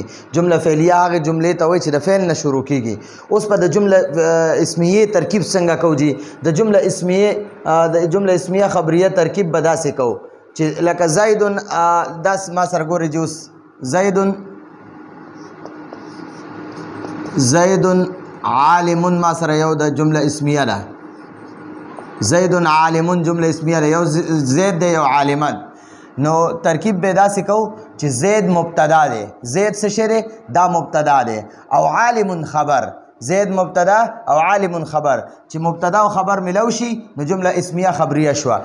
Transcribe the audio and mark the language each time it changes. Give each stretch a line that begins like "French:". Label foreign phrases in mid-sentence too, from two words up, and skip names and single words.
Pashto: جمله فعلیه هغه جملې ته وایي چې د فعل نه شروع کیږي. اوس په د جمله اسمیه ترکیب څنګه کوو جی؟ د جمله اسمیه خبریه ترکیب به داسې کوو چې لکه زیدون، داس ما سره ګورې جوس
Arabic: زیدون عالم،
Pashto: ما سره یو د جمله اسمیه ده.
Arabic: زیدون عالم
Pashto: جمله اسمیه ده، یو زید دی یو عالمن. نو ترکیب به داسې کوو چې زید مبتدا دی، زید څه شی دی؟ دا مبتدا دی، او عالم خبر. زید مبتدا او عالم خبر. چې مبتدا او خبر ملو شي نو جمله اسمیه خبریه شوه.